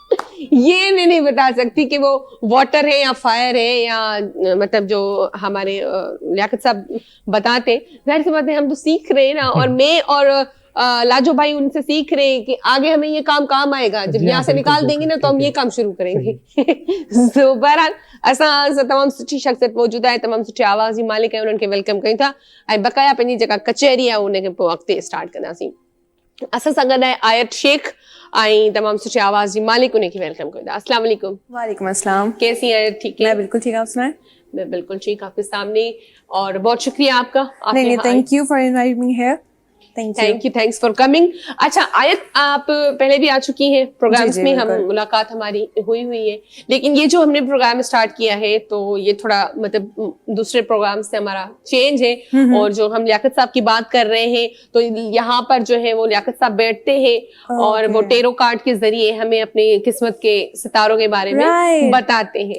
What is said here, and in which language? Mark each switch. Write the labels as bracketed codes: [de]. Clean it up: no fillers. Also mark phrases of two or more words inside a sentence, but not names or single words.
[ur] یہ میں نہیں بتا سکتی کہ وہ واٹر ہے یا فائر ہے یا مطلب جو ہمارے لیاقت صاحب بتاتے. ظاہر سی بات ہے ہم تو سیکھ رہے ہیں نا، اور میں اور لاجو بھائی ان سے سیکھ رہے ہیں کہ آگے ہمیں یہ کام آئے گا. جب یہاں سے نکال دیں گے نا تو ہم یہ کام شروع کریں گے. [sd] तो बहरहाल असां तमामु सुठी शख़्सियत मौजूद आहे, तमामु सुठी आवाज़ जी मालिक आहे, उन्हनि खे वेलकम कयूं था ऐं बक़ाया पंहिंजी जेका कचहरी आहे उनखे पोइ अॻिते स्टार्ट कंदासीं। असां सां गॾु आहे आयत शेख ऐं तमामु सुठी आवाज़ जी मालिक, उनखे वेलकम कयूं था। [ar] السلام عليكم. وعليكم السلام. [ur] کیسی ہیں؟ ٹھیک ہے, میں بالکل ٹھیک ہوں۔ آپ سنائیں? میں بالکل ٹھیک آپ کے سامنے، اور بہت شکریہ آپ کا. नहीं, [en] Thank you for inviting me here. Thanks for coming. [ur] اچھا آیت، آپ پہلے بھی آ چکی ہیں پروگرامز میں، ہم ملاقات ہماری ہوئی ہے، لیکن یہ جو ہم نے پروگرام اسٹارٹ کیا ہے تو یہ تھوڑا مطلب دوسرے پروگرام سے ہمارا چینج ہے. اور جو ہم لیاقت صاحب کی بات کر رہے ہیں تو یہاں پر جو ہے وہ لیاقت صاحب بیٹھتے ہیں اور وہ ٹیرو کارڈ کے ذریعے ہمیں اپنی قسمت کے ستاروں کے بارے میں بتاتے ہیں.